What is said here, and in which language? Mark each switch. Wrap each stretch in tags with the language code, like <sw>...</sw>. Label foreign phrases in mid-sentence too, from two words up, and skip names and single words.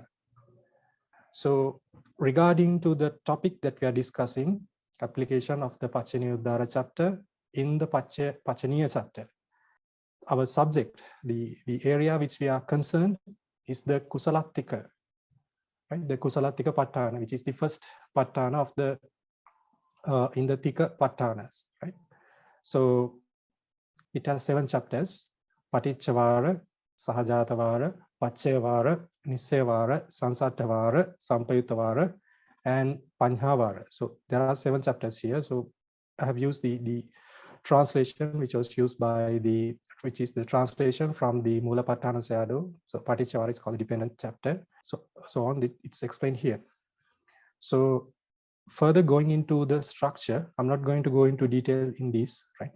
<en>So regarding to the topic that we are discussing, application of the Paccanīyuddhāra chapter in the Paccanīya chapter, our subject, the area which we are concerned is the kusalattika, right? The kusalattika-patthāna, which is the first patthana of the in the tikka-patthānas, right? So it has 7 chapters:</en> <pi>paticca-vāra, sahajāta-vāra, paccaya-vāra, nissaya-vāra, sansatha-vāra, sampayutta-vāra, and paññā-vāra.</pi> <en>So there are 7 chapters here. So I have used the translation which was used by which is the translation from the Mula Patthana Sayadaw. So Paticca-vāra is called the dependent chapter. So on, it's explained here. So further going into the structure, I'm not going to go into detail in this, right?</en>